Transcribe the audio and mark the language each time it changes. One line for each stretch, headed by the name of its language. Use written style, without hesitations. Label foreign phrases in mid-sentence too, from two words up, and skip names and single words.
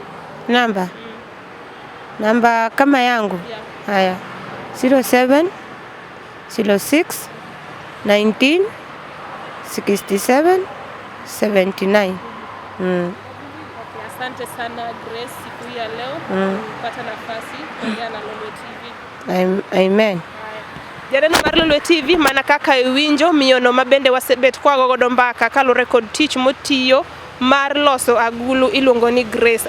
Swahili: Namba? Namba kama yangu? Haya. 07 06 19 67 79. Asante sana Grace siku ya leo kupata nafasi kuongea na Lolwe TV. Amen.
Luo (Kenya and Tanzania): Janeno mar Lolwe TV mana kaka iwinjo miyono mabende wasebet kwa godo mbaka kalore kod tich motiyo mar loso agulu iluongo ni Grace.